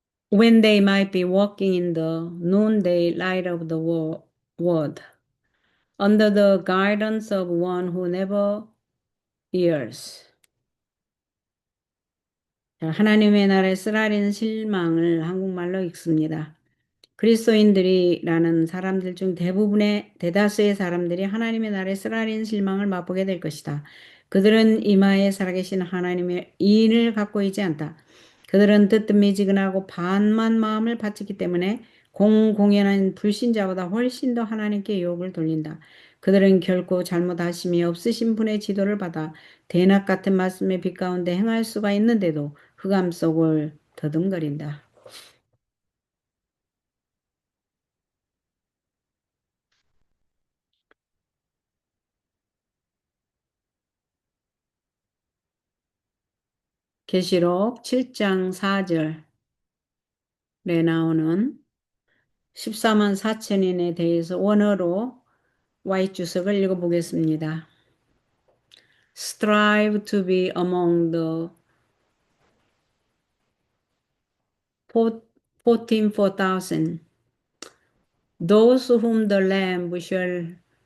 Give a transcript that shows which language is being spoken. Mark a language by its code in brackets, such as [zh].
[en] When they might be walking in the noonday light of the world, under the guidance of one who never errs. [ko] 자, 하나님의 나라에 쓰라린 실망을 한국말로 읽습니다. 그리스도인들이라는 사람들 중 대다수의 사람들이 하나님의 나라에 쓰라린 실망을 맛보게 될 것이다. 그들은 이마에 살아계신 하나님의 인을 갖고 있지 않다. 그들은 뜨뜻미지근하고 반만 마음을 바치기 때문에 공공연한 불신자보다 훨씬 더 하나님께 유혹을 돌린다. 그들은 결코 잘못하심이 없으신 분의 지도를 받아 대낮 같은 말씀의 빛 가운데 행할 수가 있는데도 흑암 속을 더듬거린다. 계시록 7장 4절에 나오는 14만 4천인에 대해서 원어로 Y 주석을 읽어보겠습니다. [en] Strive to be among the 44,000, those whom the Lamb shall